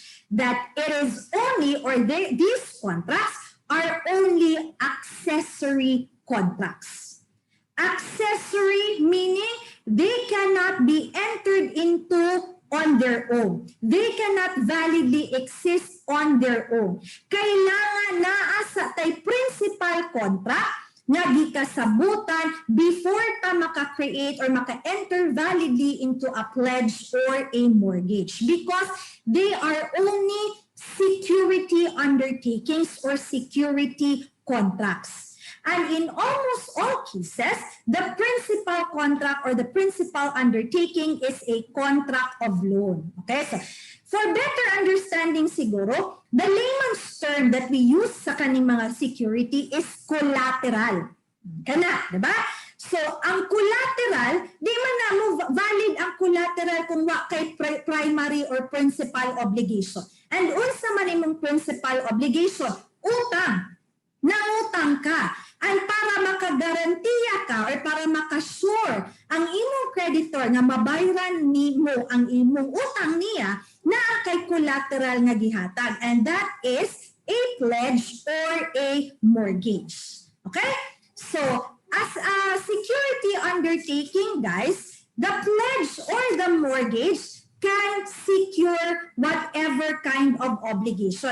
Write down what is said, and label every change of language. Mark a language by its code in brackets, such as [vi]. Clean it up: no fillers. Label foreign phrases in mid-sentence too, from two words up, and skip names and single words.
[en] That it is only, or these contracts are only accessory contracts. Accessory meaning they cannot be entered into on their own. They cannot validly exist on their own. [ceb] Kailangan naa sa tay [en] principal contract [ceb] nga gikasabutan [en] before [ceb] ta maka-create [en] or maka-enter validly into a pledge or a mortgage, because they are only security undertakings or security contracts. And in almost all cases, the principal contract or the principal undertaking is a contract of loan. Okay, so for better understanding siguro, the layman's term that we use [ceb] sa kaning mga [en] security is collateral. [ceb] Kana, diba? So, ang collateral, di man na mo valid ang collateral kung wa kay [en] primary or principal obligation. [ceb] And unsa man imong [en] principal obligation? [ceb] Utang. Nangutang ka. And para makagarantiya ka or para makasure ang imong creditor nga mabayaran nimo ang imong utang niya, naa kay collateral nga gihatag. [en] And that is a pledge or a mortgage. Okay? So, as a security undertaking, guys, the pledge or the mortgage can secure whatever kind of obligation.